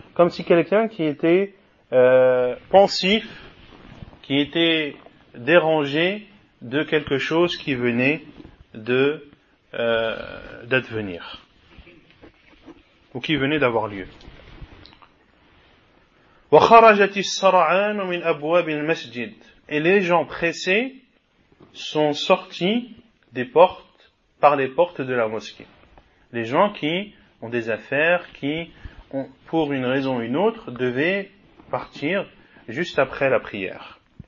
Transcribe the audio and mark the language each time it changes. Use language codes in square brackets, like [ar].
[fr] Comme si quelqu'un qui était pensif, qui était dérangé de quelque chose qui venait de d'advenir. Ou qui venait d'avoir lieu. [ar] وخرجت السرعان من أبواب المسجد. [fr] Et les gens pressés sont sortis des portes, par les portes de la mosquée. Les gens qui ont des affaires, qui ont, pour une raison ou une autre, devaient partir juste après la prière.